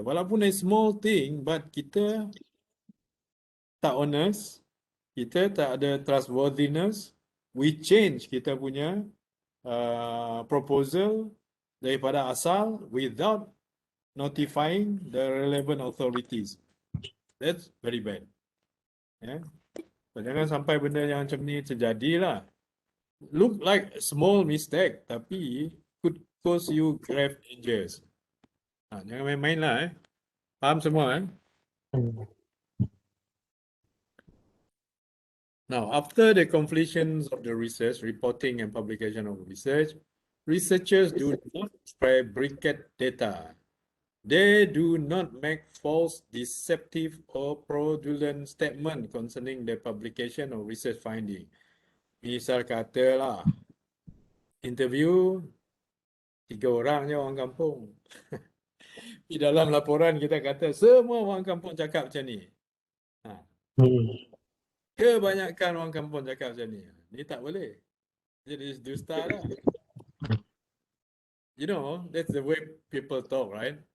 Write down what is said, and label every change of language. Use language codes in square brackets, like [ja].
[ms] Walaupun [en] a small thing, but [ms] kita tak [en] honest, [ms] kita tak ada [en] trustworthiness, we change [ms] kita punya [en] proposal [ms] daripada asal [en] without notifying the relevant authorities. That's very bad. [ms] So, jangan sampai benda yang macam ni terjadilah. [en] Look like a small mistake, [ms] tapi [en] could cause you grave dangers. [ms] Jangan main-main lah. Faham semua? [en] Now, after the completion of the research, reporting and publication of research, researchers do not fabricate data. They do not make false, deceptive, or fraudulent statement concerning the publication of research finding. [ms] Misal katalah, interview 3 orang je orang kampung. Di dalam laporan kita kata semua orang kampung cakap macam ni. Kebanyakan orang kampung cakap macam ni. Ni tak boleh. Jadi dusta lah. [en] You know, that's the way people talk, right?